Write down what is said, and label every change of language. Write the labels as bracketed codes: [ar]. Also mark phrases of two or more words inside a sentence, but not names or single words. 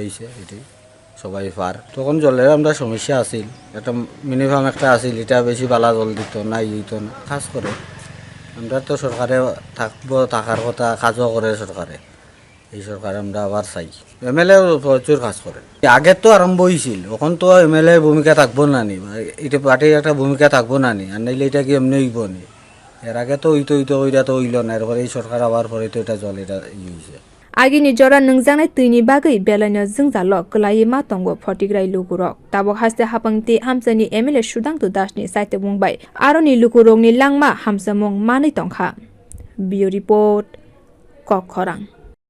[bn] হয়েছে এটাই সবাই পার তখন জলের আমরা সমস্যা আছিল একটা মিনিমাম একটা আছিল এটা বেশি বালা জল দিত না দিত না কাজ করে আমরা তো সরকারে থাকার কথা কাজও করে সরকারে এই সরকার আমরা আবার চাই MLA প্রচুর কাজ করে আগে তো আরম্ভ হয়েছিল এখন তো MLA ভূমিকা থাকবো না নি এটা পার্টির একটা ভূমিকা থাকবো না নি আর নাইলে এটা কি এমনি হইব নি এর আগে তো ওইটা তো হইল না এরপরে এই সরকার আবার পরে তো এটা জল এটা হয়েছে [trp] agini jora nungjaknai tuini bagai belano jungjalok klai ma tongo fatikroy lukurok tabok haste haphang te hamchaini MLA Sudhangshu ni chaitokmung bai aroni lukurokni langma hamsamung manwi tongkha bio report kokhorang।